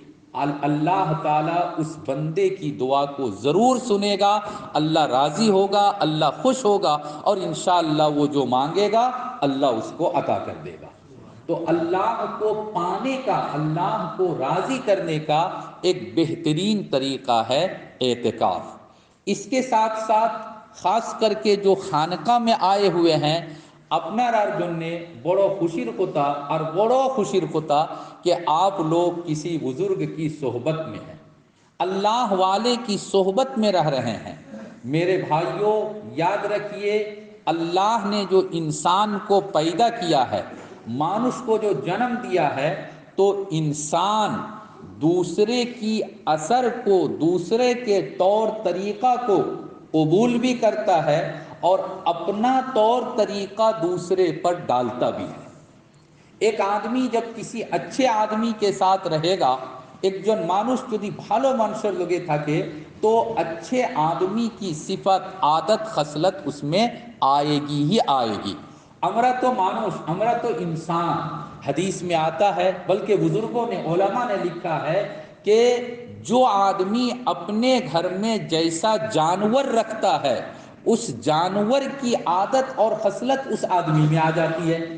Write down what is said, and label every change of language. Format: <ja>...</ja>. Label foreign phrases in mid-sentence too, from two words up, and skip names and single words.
<ur>اللہ تعالیٰ اس بندے کی دعا کو ضرور سنے گا، اللہ راضی ہوگا، اللہ خوش ہوگا اور انشاءاللہ وہ جو مانگے گا اللہ اس کو عطا کر دے گا۔ تو اللہ کو پانے کا، اللہ کو راضی کرنے کا ایک بہترین طریقہ ہے اعتکاف۔ اس کے ساتھ ساتھ خاص کر کے جو خانقاہ میں آئے ہوئے ہیں،</ur> <bn>আপনারার জন্যে বড় খুশির কথা আর বড় খুশির কথা</bn> <ur>کہ آپ لوگ کسی بزرگ کی صحبت میں ہیں، اللہ والے کی صحبت میں رہ رہے ہیں۔ میرے بھائیوں یاد رکھیے، اللہ نے جو انسان کو پیدا کیا ہے، مانوس کو جو جنم دیا ہے، تو انسان دوسرے کی اثر کو، دوسرے کے طور طریقہ کو قبول بھی کرتا ہے اور اپنا طور طریقہ دوسرے پر ڈالتا بھی ہے۔ ایک آدمی جب کسی اچھے آدمی کے ساتھ رہے گا، ایک جن مانوس</ur> <bn>যদি ভালো মানুষের লগে থাকে</bn> <ur>تو اچھے آدمی کی صفت، عادت، خصلت اس میں آئے گی ہی آئے گی۔ ہمارا تو مانوس، ہمارا تو انسان، حدیث میں آتا ہے، بلکہ بزرگوں نے، علماء نے لکھا ہے کہ جو آدمی اپنے گھر میں جیسا جانور رکھتا ہے، اس جانور کی عادت اور خصلت اس آدمی میں آ جاتی ہے۔</ur>